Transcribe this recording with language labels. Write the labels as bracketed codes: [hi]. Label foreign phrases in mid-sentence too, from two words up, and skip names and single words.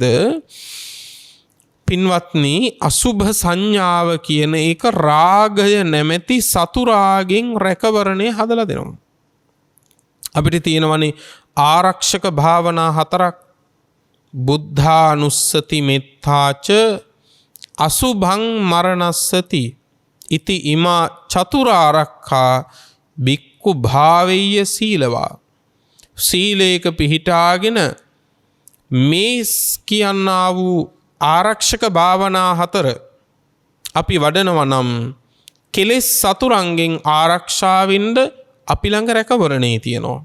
[si] පින්වත්නි, අසුභ සංඥාව කියන එක රාගය නැමැති සතුරාගෙන් රැකවරණය හදලා දෙනවා. අපිට තියෙනවනේ ආරක්ෂක භාවනා 4ක්. [pi] බුද්ධානුස්සති මෙත්තාච අසුභං මරණස්සති ඉති ඉමා චතුරාරක්ඛා බික්කු භාවෙය්‍ය සීලවා. [si] සීලේක පිහිටාගෙන මේ කියන්නා වූ ආරක්ෂක භාවනා 4 අපි වඩනවා නම් කෙලෙස් සතුරන්ගෙන් ආරක්ෂා වෙන්න අපි ළඟ රැකවරණේ තියෙනවා.